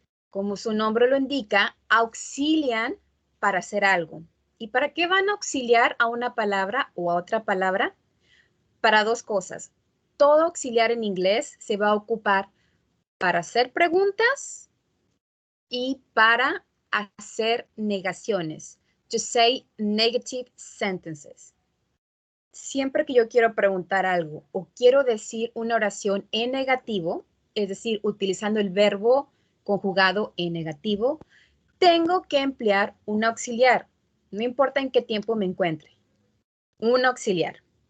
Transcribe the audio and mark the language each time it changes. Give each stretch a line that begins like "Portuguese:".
Spanish: Como su nombre lo indica, auxilian para hacer algo. ¿Y para qué van a auxiliar a una palabra o a otra palabra? Para 2 cosas. Todo auxiliar en inglés se va a ocupar para hacer preguntas y para hacer negaciones.
English: To say negative sentences.
Spanish: Siempre que yo quiero preguntar algo o quiero decir una oración en negativo, es decir, utilizando el verbo conjugado en negativo, tengo que emplear un auxiliar. No importa en qué tiempo me encuentre. Un auxiliar.